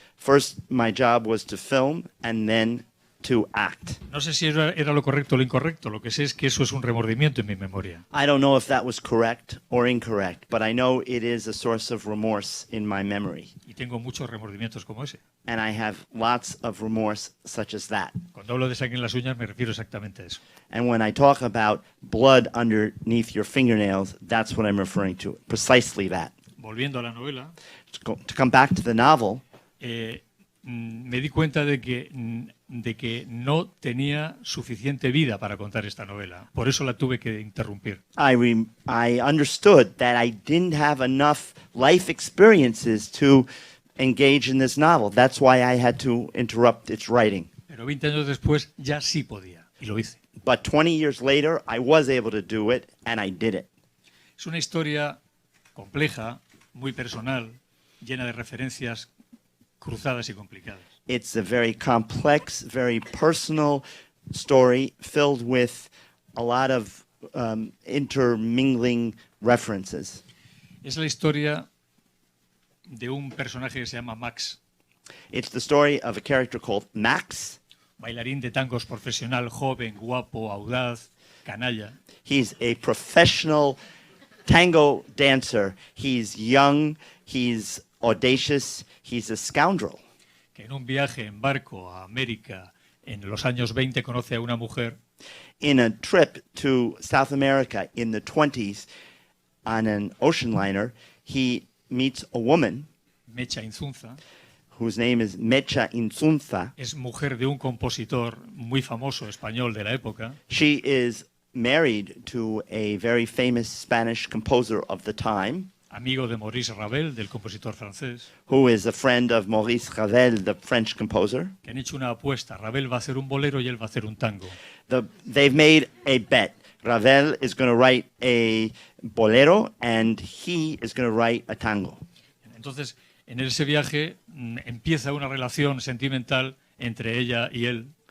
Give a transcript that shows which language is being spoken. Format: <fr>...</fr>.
<en>First, my job was to film and then to act.</en> <es>No sé si era lo correcto o lo incorrecto, lo que sé es que eso es un remordimiento en mi memoria.</es> <en>I don't know if that was correct or incorrect, but I know it is a source of remorse in my memory.</en> <es>Y tengo muchos remordimientos como ese.</es> <en>And I have lots of remorse such as that.</en> <es>Cuando hablo de sangre en las uñas me refiero exactamente a eso.</es> <en>And when I talk about blood underneath your fingernails, that's what I'm referring to, precisely that.</en> <es>Volviendo a la novela,</es> <en>To come back to the novel,</en> <es>me di cuenta de que no tenía suficiente vida para contar esta novela. Por eso la tuve que interrumpir.</es> <en>I understood that I didn't have enough life experiences to engage in this novel. That's why I had to interrupt its writing.</en> <es>Pero 20 años después ya sí podía, y lo hice.</es> <en>But 20 years later, I was able to do it, and I did it.</en> <es>Es una historia compleja, muy personal, llena de referencias cruzadas y complicadas.</es> <en>It's a very complex, very personal story filled with a lot of intermingling references.</en> <es>Es la historia de un personaje que se llama Max,</es> <en>It's the story of a character called Max.</en> <es>bailarín de tangos profesional, joven, guapo, audaz, canalla,</es> <en>He's a professional tango dancer. He's young, he's audacious, he's a scoundrel.</en> <es>que en un viaje en barco a América en los años 20 conoce a una mujer</es> <en>In a trip to South America in the 20s on an ocean liner, he meets a woman</en> <es>Mecha Inzunza,</es> <en>whose name is Mecha Insunza.</en> <es>es mujer de un compositor muy famoso español de la época,</es> <en>She is married to a very famous Spanish composer of the time,</en> <es>amigo de Maurice Ravel, del compositor francés,</es> <en>who is a friend of Maurice Ravel, the French composer.</en> <es>que han hecho una apuesta. Ravel va a hacer un bolero y él va a hacer un tango.</es> <en>They've made a bet. Ravel is going to write a bolero and he is going to write a tango.</en> <es>Entonces, en ese viaje empieza una relación sentimental entre ella y él,</es>